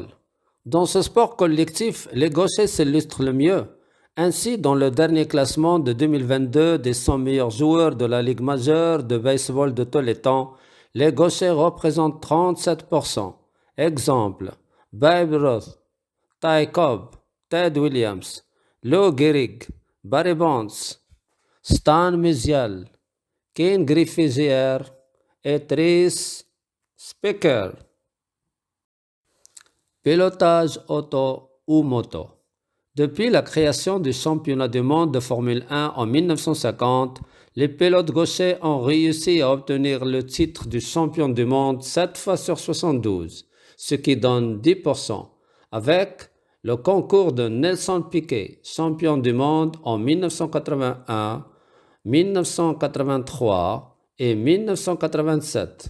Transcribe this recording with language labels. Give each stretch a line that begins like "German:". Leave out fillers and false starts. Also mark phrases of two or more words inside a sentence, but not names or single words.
French: Dans ce sport collectif, les gauchers s'illustrent le mieux. Ainsi, dans le dernier classement de 2022 des 100 meilleurs joueurs de la Ligue majeure de baseball de tous les temps, les gauchers représentent 37%. Exemple, Babe Ruth, Ty Cobb, Ted Williams, Lou Gehrig, Barry Bonds, Stan Musial, Ken Griffey Jr. et Tris Speaker. Pilotage auto ou moto. Depuis la création du championnat du monde de Formule 1 en 1950, les pilotes gauchers ont réussi à obtenir le titre du champion du monde 7 fois sur 72, ce qui donne 10%, avec le concours de Nelson Piquet, champion du monde en 1981, 1983 et 1987.